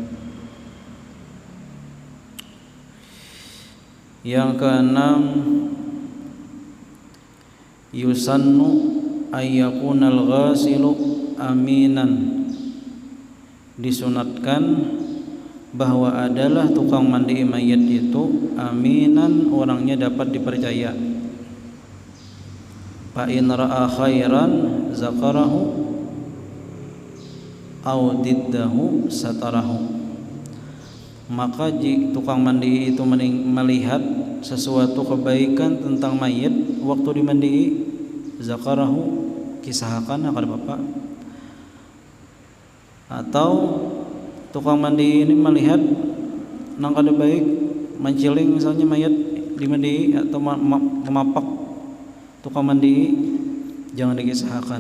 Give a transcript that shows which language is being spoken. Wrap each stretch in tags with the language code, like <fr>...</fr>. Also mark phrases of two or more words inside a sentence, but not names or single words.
<bjn>Yang keenam,</bjn> <ar>يسن أن يكون الغاسل أمينا.</ar> <bjn>Disunatkan bahwa adalah tukang mandi mayat itu aminan, orangnya dapat dipercaya.</bjn> <ar>فإن رأى خيرا ذكره أو ضده ستره.</ar> <bjn>Maka jika tukang mandi itu melihat sesuatu kebaikan tentang mayit waktu dimandii, zakarahu, kisahkan akan bapak. Atau tukang mandi ini melihat nang kada baik, menciling misalnya mayat dimandii atau memapak tukang mandi, jangan dikisahkan.</bjn>